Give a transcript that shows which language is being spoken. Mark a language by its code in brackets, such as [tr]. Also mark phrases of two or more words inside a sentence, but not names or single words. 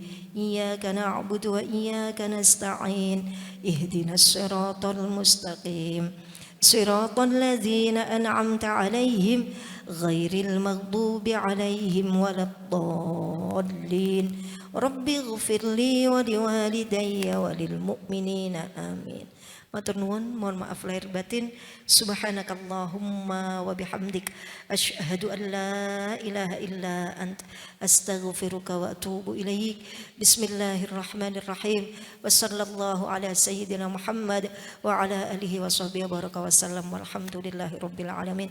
[ar] إياك نعبد وإياك نستعين. اهدنا الصراط المستقيم. صراط الذين أنعمت عليهم غير المغضوب عليهم ولا الضالين. ربي اغفر لي ولوالدي وللمؤمنين آمين. [jv] Matur nuwun, [id] mohon maaf lahir batin. [ar] سبحانك اللهم وبحمدك أشهد أن لا إله إلا أنت أستغفرك وأتوب إليك. بسم الله الرحمن الرحيم. وصلى الله على سيدنا محمد وعلى آله وصحبه بارك وسلم والحمد لله رب العالمين.